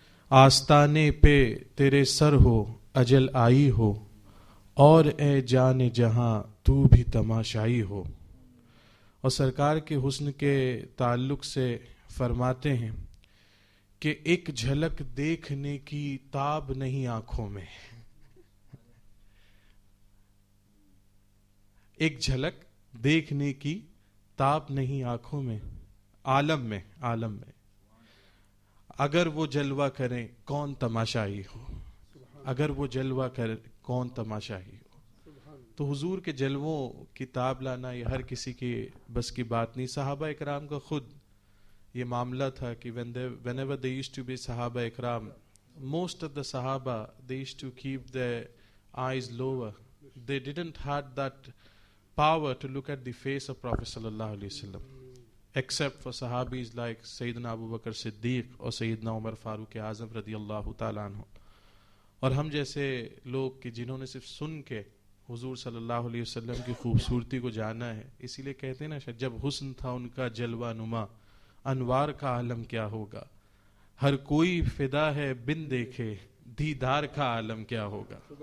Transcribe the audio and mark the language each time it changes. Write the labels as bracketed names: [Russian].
[Urdu] آستانے پہ تیرے سر ہو اجل آئی ہو، اور اے جان جہاں تو بھی تماشائی ہو۔ اور سرکار کے حسن کے تعلق سے فرماتے ہیں کہ ایک جھلک دیکھنے کی تاب نہیں آنکھوں میں، ایک جھلک دیکھنے کی تاب نہیں آنکھوں میں، عالم میں اگر وہ جلوہ کریں کون تماشائی ہو، اگر وہ جلوہ کرے کون تماشائی ہو. تو حضور کے جلووں کتاب لانا یہ ہر کسی کی بس کی بات نہیں. صحابہ اکرام کا خود یہ معاملہ تھا کہ [English] whenever they used to be صحابہ اکرام, most of the Sahaba they used to keep their eyes lower. They didn't have that power to look at the face of Prophet sallallahu alaihi wasallam, except for Sahabis like Sayyidina Abu Bakr Siddiq اور Sayyidina Umar Farooq Azam رضی اللہ تعالیٰ عنہ. [Urdu] اور ہم جیسے لوگ کہ جنہوں نے صرف سن کے حضور صلی اللہ علیہ وسلم کی خوبصورتی کو جانا ہے, اسی لیے کہتے ہیں نا شاید جب حسن تھا ان کا جلوہ نما, انوار کا عالم کیا ہوگا, ہر کوئی فدا ہے بن دیکھے دیدار کا عالم کیا ہوگا.